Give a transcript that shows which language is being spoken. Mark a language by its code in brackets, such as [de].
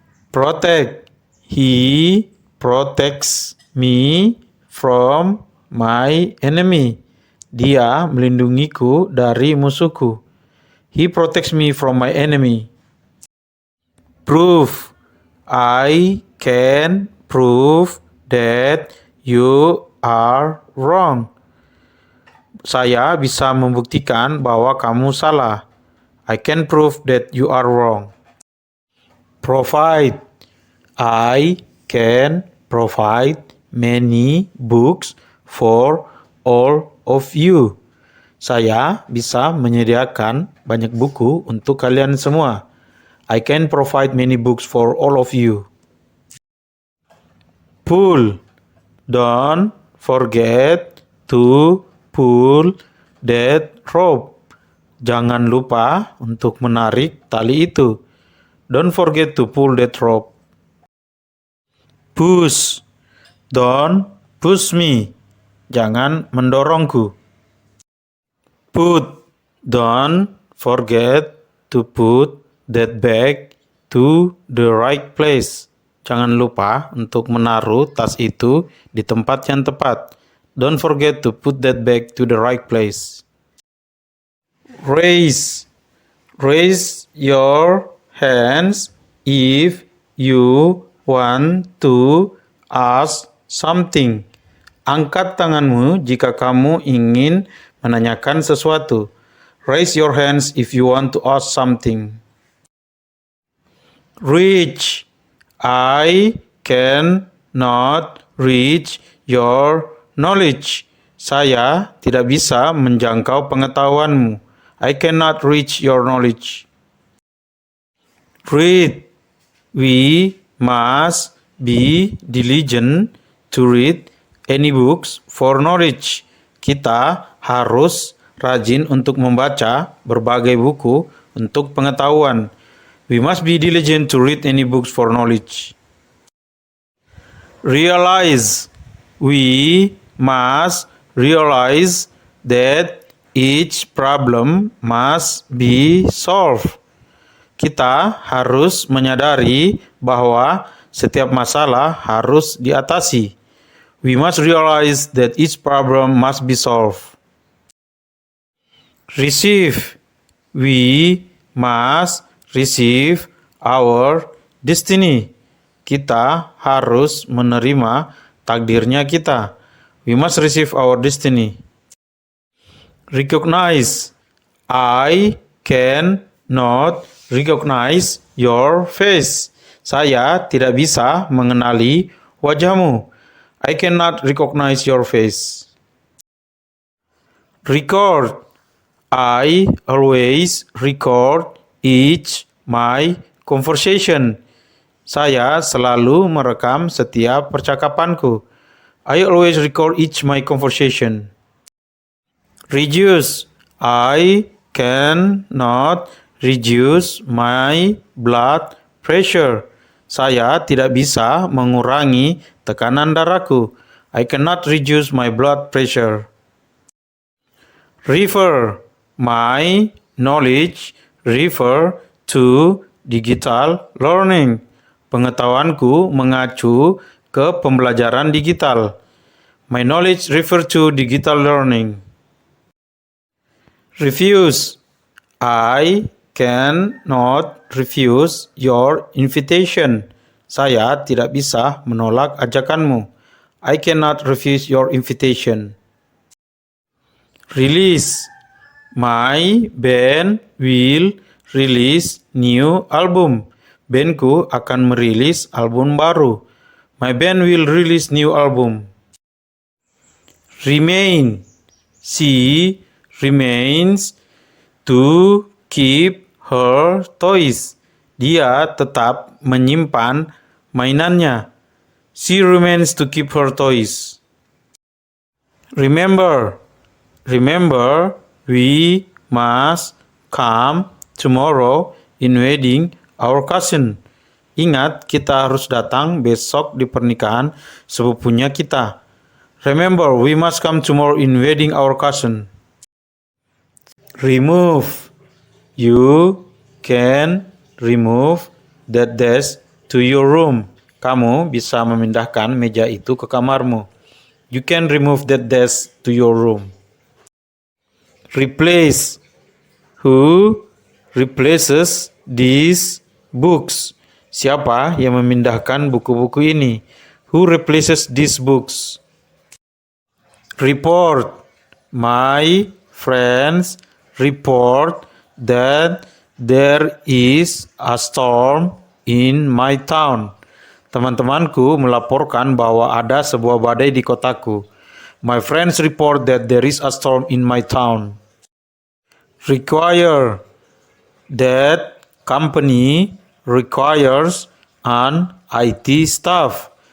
[en] Protect. He protects me from my enemy. [id] Dia melindungiku dari musuhku. [en] He protects me from my enemy. Prove. I can prove that you are wrong. [id] Saya bisa membuktikan bahwa kamu salah. [en] I can prove that you are wrong. Provide. I can provide many books for all of you. [id] Saya bisa menyediakan banyak buku untuk kalian semua. [en] I can provide many books for all of you. Pull. Don't forget to pull that rope. [id] Jangan lupa untuk menarik tali itu. [en] Don't forget to pull that rope. Push. Don't push me. [id] Jangan mendorongku. Put. [en] Don't forget to put that bag to the right place. [id] Jangan lupa untuk menaruh tas itu di tempat yang tepat. [en] Don't forget to put that bag to the right place. Raise. Raise your hands if you want to ask something. [id] Angkat tanganmu jika kamu ingin menanyakan sesuatu. [en] Raise your hands if you want to ask something. Reach. I cannot reach your knowledge. [id] Saya tidak bisa menjangkau pengetahuanmu. [en] I cannot reach your knowledge. Read. We must be diligent to read any books for knowledge. [id] Kita harus rajin untuk membaca berbagai buku untuk pengetahuan. [en] We must be diligent to read any books for knowledge. Realize. We must realize that each problem must be solved. [id] Kita harus menyadari bahwa setiap masalah harus diatasi. [en] We must realize that each problem must be solved. Receive. We must receive our destiny. [id] Kita harus menerima takdirnya kita. [en] We must receive our destiny. Recognize. I cannot recognize your face. [id] Saya tidak bisa mengenali wajahmu. [en] I cannot recognize your face. Record. I always record each my conversation. [id] Saya selalu merekam setiap percakapanku. [en] I always record each my conversation. Reduce. I cannot reduce my blood pressure. [id] Saya tidak bisa mengurangi tekanan darahku. [en] I cannot reduce my blood pressure. Refer. My knowledge refer to digital learning. [id] Pengetahuanku mengacu ke pembelajaran digital. [en] My knowledge refer to digital learning. Refuse. I cannot refuse your invitation. [id] Saya tidak bisa menolak ajakanmu. [en] I cannot refuse your invitation. Release. My band will release new album. [id] Bandku akan merilis album baru. [en] My band will release new album. Remain. She remains to keep her toys. [id] Dia tetap menyimpan mainannya. [en] She remains to keep her toys. Remember. Remember, we must come tomorrow in wedding our cousin. [id] Ingat, kita harus datang besok di pernikahan sepupunya kita. [en] Remember, we must come tomorrow in wedding our cousin. Remove. You can remove that desk to your room. [id] Kamu bisa memindahkan meja itu ke kamarmu. [en] You can remove that desk to your room. Replace. Who replaces these books? [id] Siapa yang memindahkan buku-buku ini? [en] Who replaces these books? Report. My friends report that there is a storm in my town. [id] Teman-temanku melaporkan bahwa ada sebuah badai di kotaku. [en] My friends report that there is a storm in my town. Require. That company requires an IT staff.